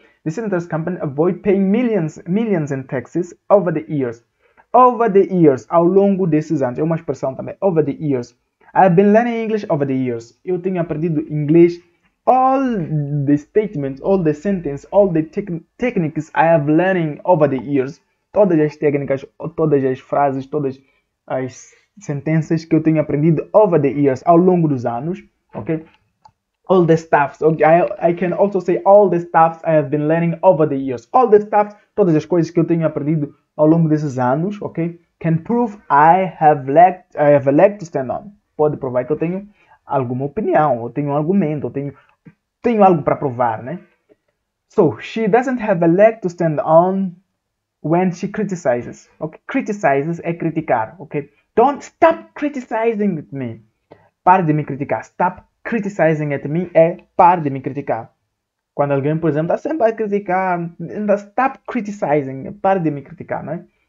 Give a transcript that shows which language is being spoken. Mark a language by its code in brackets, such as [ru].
[en] The senators' company avoid paying millions in taxes over the years. Over the years, [pt] ao longo desses anos. É uma expressão também. [en] Over the years. I've been learning English over the years. [pt] Eu tenho aprendido inglês. [en] All the statements, all the sentences, all the techniques I have learning over the years. [pt] Todas as técnicas, todas as frases, todas as sentenças que eu tenho aprendido [en] over the years, [pt] ao longo dos anos. [en] Ok? All the stuffs. Okay? I can also say all the stuffs I have been learning over the years. All the stuffs, [pt] todas as coisas que eu tenho aprendido ao longo desses anos, ok? [en] Can prove I have a leg to stand on. [pt] Pode provar que eu tenho alguma opinião, eu tenho um argumento, eu tenho algo para provar, né? [en] So, she doesn't have a leg to stand on when she criticizes. Okay? [pt] Criticizes é criticar, ok? [en] Don't stop criticizing at me. [pt] Pare de me criticar. [en] Stop criticizing at me [pt] é pare de me criticar. Quando alguém, por exemplo, está sempre a criticar, [en] stop criticizing, [pt] pare de me criticar, não é?